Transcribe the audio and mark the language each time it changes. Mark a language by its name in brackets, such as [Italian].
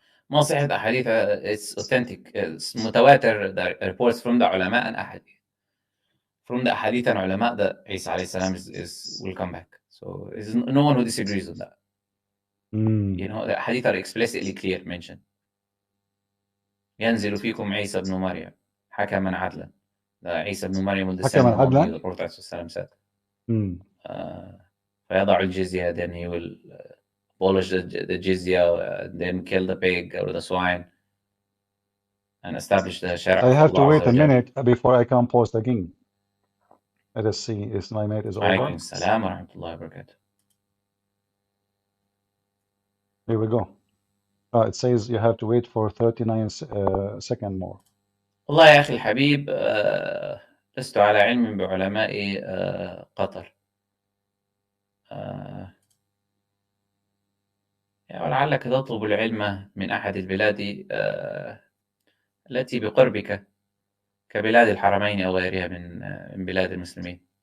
[Arabic] ما صحت أحاديث. [English] It's authentic. It's [Arabic] متواتر. [English] The reports from the ulama and ahadith. From the hadith and ulama that Isa alayhi salam will come back. So there's no one who disagrees on that. You know, the hadith are explicitly clear mentioned. [Arabic] ينزل فيكم عيسى بن مريم حكما عدلا. [English] عيسى بن مريم will descend among you, the Prophet said. [Arabic] فيضع الجزية, [English] then he will abolish the jizya, then kill the pig or the swine and establish the Sharia. I have to wait a minute before I can post again. Let us see if my mate is over. [Arabic] Alaikum wa rahmatullahi wa barakatuh. [English] Here we go. It says you have to wait for 39 seconds more. [Arabic] والله يا أخي الحبيب لست على علم بعلماء قطر. ولعلك تطلب العلم من أحد البلاد التي بقربك كبلاد الحرمين أو غيرها من بلاد المسلمين.